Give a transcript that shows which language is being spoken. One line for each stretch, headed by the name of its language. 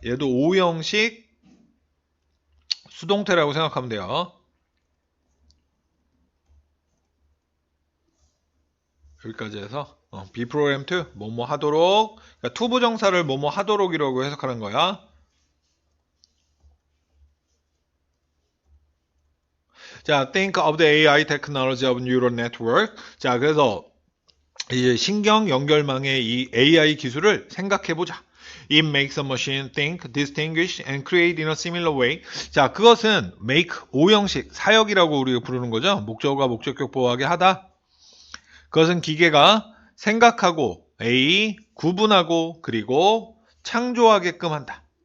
Korean: 얘도 오형식 수동태라고 생각하면 돼요. 여기까지 해서
English: be programmed to
Korean: 뭐뭐 하도록 그러니까 to 부정사를 뭐뭐 하도록이라고 해석하는 거야.
English: 자, think of the AI technology of neural network.
Korean: 자, 그래서 이제 신경 연결망의 이 AI 기술을 생각해 보자.
English: It makes a machine think, distinguish, and create in a similar way.
Korean: 자, 그것은 make 오형식 사역이라고 우리가 부르는 거죠. 목적어가 목적격 보호하게 하다. 그것은 기계가 생각하고 A 구분하고 그리고 창조하게끔 한다.